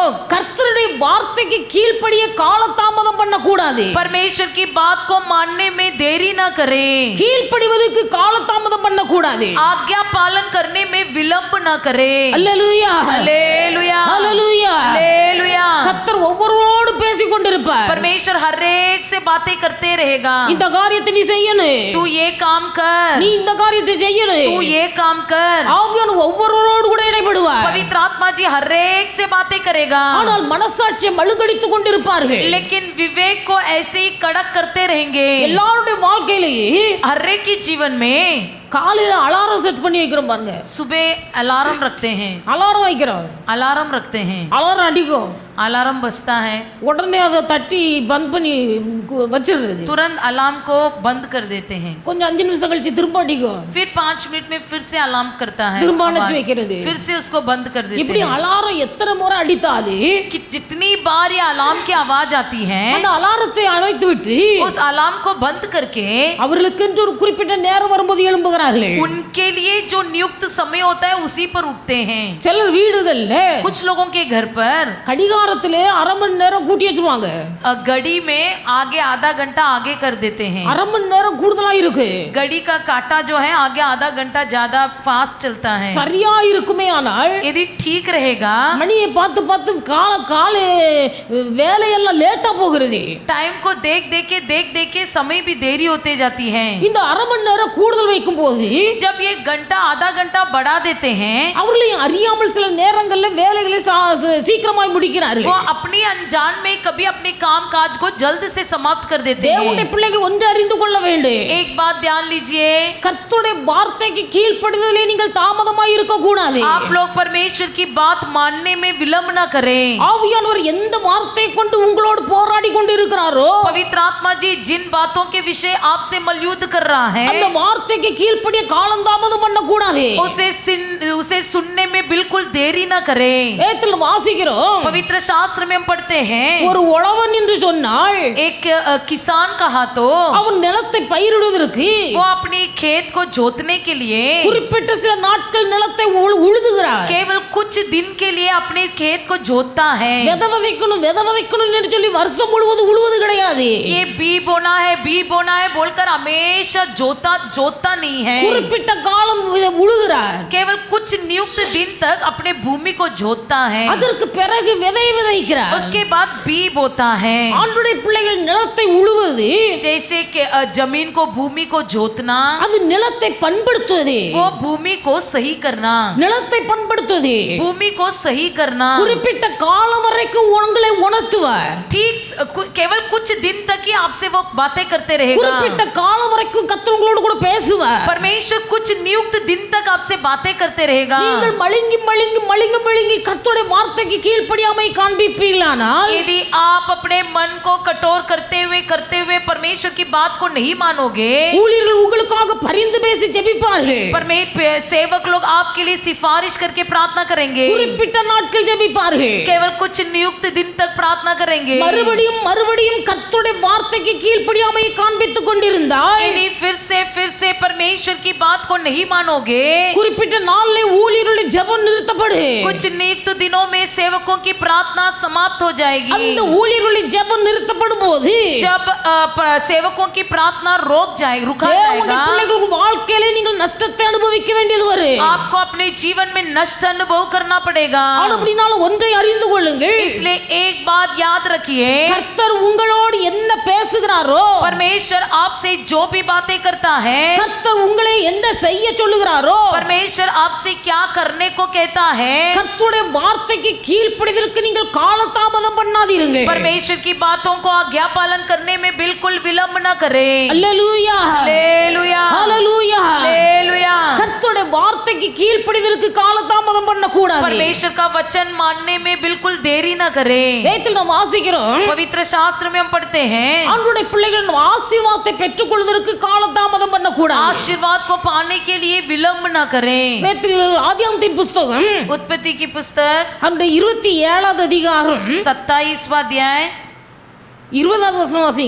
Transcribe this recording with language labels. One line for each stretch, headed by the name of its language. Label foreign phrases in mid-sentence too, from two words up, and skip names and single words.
Tamil: கர்த்தருடைய வார்த்தைக்கு கீழ்ப்படிய காலதாமதம் பண்ண கூடாது.
Hindi: परमेश्वर की बात को मानने में देरी ना करें,
Tamil: கீழ்ப்படிவதற்கு காலதாமதம் பண்ண கூடாது.
Hindi: आज्ञा पालन करने में विलंब ना करें।
Tamil: அல்லேலூயா,
Hindi: हालेलुया,
Tamil: அல்லேலூயா.
Hindi: हालेलुया।
Tamil: கர்த்தர் ஒவ்வொருவரோடு பேசிக் கொண்டிருப்பார்.
Hindi: परमेश्वर हर एक से बातें करते रहेगा।
Tamil: இந்த காரியத்தை நீ செய்யணும்,
Hindi: तू ये काम कर,
Tamil: நீ இந்த காரியத்தை செய்யணும்.
Hindi: तू ये काम कर।
Tamil: ஆவியானவர் ஒவ்வொருவரோடு கூட இடைப்படுவார்.
Hindi: पवित्र आत्मा जी हर एक से बातें करेगा,
Tamil: ஆனால் மனசாட்சியை மழுங்கடித்துக் கொண்டிருப்பார்கள்.
Hindi: लेकिन विवेक को ऐसे ही कड़क करते रहेंगे।
Tamil: எல்லாருடைய வாழ்க்கையிலேயே
Hindi: हर एक के जीवन में
Tamil: காலையில அலாரம் செட் பண்ணி வைக்கிறோம் பாருங்க.
Hindi: सुबह अलार्म रखते हैं,
Tamil: அலாரம் வைக்கிறோம்,
Hindi: अलार्म रखते हैं,
Tamil: அலாரம் அடிக்கும்,
Hindi: अलार्म बजता है,
Tamil: உடனே அதை தட்டி பந்த் பண்ணி வச்சிடுறது.
Hindi: तुरंत अलार्म को बंद कर देते हैं।
Tamil: கொஞ்சம் 5 நிமிஷம் கழிச்சு திரும்ப அடிக்கும்,
Hindi: फिर 5 मिनट में फिर से अलार्म करता है,
Tamil: திரும்ப அணைச்சு
Hindi: आवाज,
Tamil: வைக்கிறது.
Hindi: फिर से उसको बंद कर देते
Tamil: இப்படி
Hindi: हैं।
Tamil: அலாரம் எத்தனை முறை அடித்தாலும்
Hindi: कि जितनी बार ये अलार्म की आवाज आती है,
Tamil: அந்த அலாரத்தை அணைத்து விட்டு
Hindi: उस अलार्म को बंद करके
Tamil: அவர்களுக்கு என்று ஒரு குறிப்பிட்ட நேரம் வரும்போது எழும்புகிறார்கள்.
Hindi: उनके लिए जो नियुक्त समय होता है उसी पर उठते हैं।
Tamil: சிலர் வீடுகள்ல
Hindi: कुछ लोगों के घर पर
Tamil: கடிகாரத்திலே அரை மணி நேரம் கூட்டி வச்சிருவாங்க.
Hindi: घड़ी में आगे आधा घंटा आगे कर देते हैं।
Tamil: அரை மணி நேரம் கூடுதலா இருக்கு,
Hindi: घड़ी का काटा जो है आगे आधा घंटा ज्यादा फास्ट चलता है।
Tamil: சரியா இருக்குமே. ஆனால்
Hindi: यदि ठीक रहेगा,
Tamil: மணியை பார்த்து பார்த்து கால வேலையெல்லாம் லேட்டா போகிறது.
Hindi: टाइम को देख देख के समय भी देरी होते जाती है।
Tamil: இந்த அரை மணி நேரம் கூடுதல் வைக்கும் போது
Hindi: जब ये घंटा आधा घंटा बढ़ा देते हैं,
Tamil: அவர்களையும் அறியாமல் சில நேரங்கள்ல வேலைகளை சீக்கிரமாய் முடிக்கிறார்கள்.
Hindi: वो अपनी अनजान में कभी अपने काम काज को जल्द से समाप्त कर देते
Tamil: தேவனுடைய
Hindi: हैं।
Tamil: பிள்ளைகள் ஒன்று அறிந்து கொள்ள வேண்டும்,
Hindi: एक बात ध्यान लीजिए,
Tamil: கர்த்தருடைய வார்த்தைக்கு கீழ்ப்படிதலே நீங்கள் தாமதமாய் இருக்க கூடாது.
Hindi: आप लोग परमेश्वर की बात मानने में विलंब न करें।
Tamil: ஆவியானவர் எந்த வார்த்தையை கொண்டு உங்களோடு போராடி கொண்டு இருக்கிறாரோ
Hindi: पवित्र आत्मा जी जिन बातों के विषय आपसे मलयुद्ध कर रहा है,
Tamil: அந்த வார்த்தைக்கு கீழ்ப்படிய காலம் தாமதம் பண்ண கூடாது.
Hindi: उसे सुनने में बिल्कुल देरी न करें।
Tamil: வேதத்தில் வாசிக்கிறோம்,
Hindi: पवित्र शास्त्र में हम पढ़ते हैं,
Tamil: ஒரு உழவன் என்று சொன்னால்
Hindi: एक किसान कहा तो
Tamil: அவன் நிலத்தை பயிரிடுவதற்கு
Hindi: वो अपनी खेत को जोतने के लिए
Tamil: குறிப்பிட்ட சில நாட்கள் நிலத்தை உழுதுகிறார்.
Hindi: केवल कुछ दिन के लिए अपने खेत को जोतता है।
Tamil: விதை விதைக்கணும் என்று சொல்லி வருஷம் வருஷம் முழுவதும் உழுவது கிடையாது.
Hindi: ये बी बोना है बोलकर हमेशा जोता नहीं है.
Tamil: குறிப்பிட்ட காலம் இதை உழுகிறார்.
Hindi: केवल कुछ नियुक्त दिन तक अपने भूमि को जोतता है.
Tamil: அதற்கு பிறகு விதை விதைக்கிறார்.
Hindi: उसके बाद बी बोता है.
Tamil: ஆண்டவருடைய பிள்ளைகள் நிலத்தை உழுவது,
Hindi: जैसे कि जमीन को भूमि को जोतना,
Tamil: அது நிலத்தை பண்படுத்துவது.
Hindi: वो भूमि को सही करना,
Tamil: நிலத்தை பண்படுத்துவது,
Hindi: भूमि को सही करना.
Tamil: குறிப்பிட்ட காலம் வரைக்கும் உங்களை உணர்த்துவார்.
Hindi: ठीक केवल कुछ दिन तक ही आपसे वो बातें करते रहेगा.
Tamil: குறிப்பிட்ட காலம் வரைக்கும் கர்த்தர் உங்களோடு கூட பேசுவார்.
Hindi: परमेश्वर कुछ नियुक्त दिन तक आपसे बातें करते रहेगा.
Tamil: நீங்கள் மழுங்கி கர்த்தருடைய வார்த்தைக்கு கீழ்ப்படியாமை காண்பிப்பீர்களானால்,
Hindi: यदि आप अपने मन को कठोर करते हुए परमेश्वर की बात को नहीं मानोगे,
Tamil: ஊழியர்கள் உங்களுக்காக பரிந்து பேசி ஜெபிப்பார்கள்.
Hindi: सेवक लोग आपके लिए सिफारिश करके प्रार्थना करेंगे.
Tamil: குறிப்பிட்ட நாட்கள் ஜெபிப்பார்கள்.
Hindi: केवल कुछ नियुक्त दिन तक प्रार्थना करेंगे.
Tamil: மறுபடியும் கர்த்தருடைய வார்த்தைக்கு கீழ்ப்படியாமை காண்பித்துக் கொண்டிருந்தால்,
Hindi: यदि फिर से परमेश्वर की बात को नहीं मानोगे,
Tamil: குறிப்பிட்ட நாளில் ஊழியர்களுடைய ஜெபம் நிறுத்தப்படும்.
Hindi: कुछ नियुक्त दिनों में सेवकों की प्रार्थना समाप्त हो जाएगी.
Tamil: அந்த ஊழியர்களுடைய ஜெபம் நிறுத்தப்படும் போது,
Hindi: जब सेवकों की प्रार्थना रुका
Tamil: தேவனுடைய
Hindi: जाएगा,
Tamil: பிள்ளைகள் வாழ்க்கையில நீங்கள் நஷ்டத்தை அனுபவிக்க வேண்டியது வரும்.
Hindi: आपको अपने जीवन में नष्ट अनुभव करना पड़ेगा.
Tamil: அப்படினால ஒன்றை அறிந்து கொள்ளுங்கள்,
Hindi: इसलिए एक बात याद रखिए,
Tamil: கர்த்தர் உங்களோடு என்ன பேசுகிறாரோ,
Hindi: परमेश्वर आपसे जो भी बातें करता है,
Tamil: கர்த்தர் உங்களை என்ன செய்ய சொல்லுகிறாரோ,
Hindi: परमेश्वर आपसे क्या करने को कहता है,
Tamil: கர்த்தருடைய வார்த்தைக்கு கீழ்ப்படிவதற்கு நீங்கள் காலதாமதம் பண்ணாதீர்கள்.
Hindi: परमेश्वर की बातों को आज्ञा पालन करने में बिल्कुल विलंब न करें.
Tamil: அல்லேலூயா,
Hindi: हालेलुया,
Tamil: அல்லேலூயா.
Hindi: हालेलुया.
Tamil: கர்த்தருடைய வார்த்தைக்கு கீழ்ப்படிவதற்கு காலதாமதம் பண்ணக்கூடாது.
Hindi: परमेश्वर का वचन मानने में बिल्कुल देरी न करें.
Tamil: வேதத்தில் நாம் வாசிக்கிறோம்,
Hindi: पवित्र शास्त्र में हम पढ़ते हैं,
Tamil: ஆண்டவருடைய பிள்ளைகள் ஆசீர்வாதத்தை பெற்றுக்கொள்வதற்கு காலதாமதம் பண்ணக்கூடாது.
Hindi: आशीर्वाद को पाने के लिए विलंब न करें.
Tamil: வேதத்தில் ஆதியாகமத்தின் புஸ்தகம்
Hindi: उत्पत्ति की पुस्तक
Tamil: அந்த 27வது அதிகாரம்
Hindi: 27वां अध्याय
Tamil: 20வது வசனம் வாசிங்க.